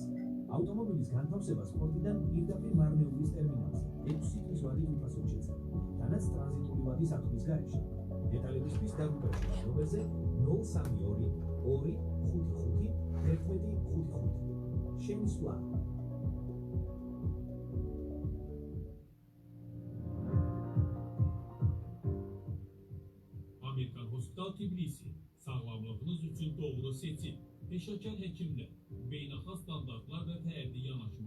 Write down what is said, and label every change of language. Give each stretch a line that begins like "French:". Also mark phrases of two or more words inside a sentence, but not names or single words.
Georgian: ავტომობილის განთავსებას პორტიდან პირდაპირ მარნეულის ტერმინალზე 6 თვის ვადით უფასოდ შეძლება, თანაც ტრანზიტული ვადის ათვლის გარეშე. დეტალებისთვის დაგუპირდეთ ნომერზე 032 255 1155. შემისვლა
Azerbaijani: Amerikan Hospital Tbilisi, sağlamlığınız üçün doğru seçim, peşəkar həkimlər, beynəlxalq standartlar və fərdi yanaşma.